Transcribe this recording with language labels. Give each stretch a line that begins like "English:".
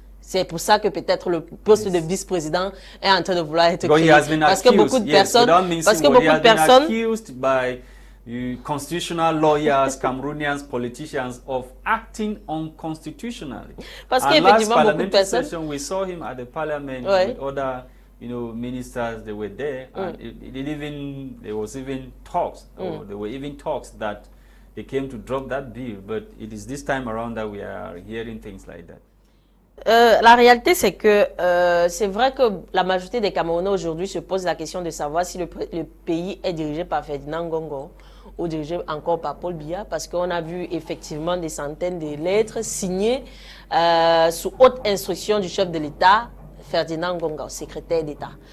French: C'est pour ça que peut-être le poste de vice-président est en train de vouloir être créé. Parce que beaucoup de personnes,
English: accused by constitutional lawyers, Cameroonians, politicians of acting unconstitutionally.
French: Parce qu'effectivement, beaucoup de personnes,
English: we saw him at the parliament with other ministers, they were there, and there was even talks, or there were even talks that they came to drop that bill, but it is this time around that we are hearing things like that.
French: La réalité, c'est que c'est vrai que la majorité des Camerounais aujourd'hui se posent la question de savoir si le pays est dirigé par Ferdinand Ngongo ou dirigé encore par Paul Biya, parce qu'on a vu effectivement des centaines de lettres signées sous haute instruction du chef de l'État, Ferdinand Ngongo, secrétaire d'État.